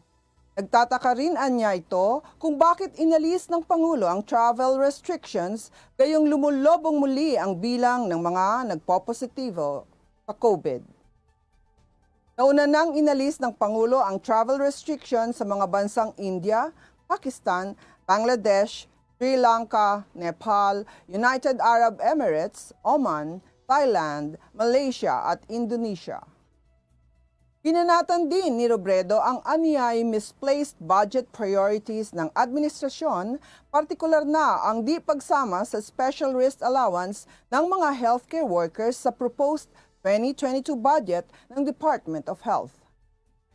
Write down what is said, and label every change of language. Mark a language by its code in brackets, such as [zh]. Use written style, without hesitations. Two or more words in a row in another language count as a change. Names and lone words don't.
[tl] Nagtataka rin anya ito kung bakit inalis ng Pangulo ang [en] travel restrictions [tl] gayong lumulobong muli ang bilang ng mga nagpopositibo sa COVID. Nauna nang inalis ng Pangulo ang [en] travel restrictions [tl] sa mga bansang India, Pakistan, Bangladesh, Sri Lanka, Nepal, United Arab Emirates, Oman, Thailand, Malaysia at Indonesia. Pinanatan din ni Robredo ang anyay [en] misplaced budget priorities [tl] ng administrasyon, partikular na ang di pagsama sa [en] special risk allowance [tl] ng mga [en] healthcare workers [tl] sa [en] proposed 2022 budget [tl] ng Department of Health.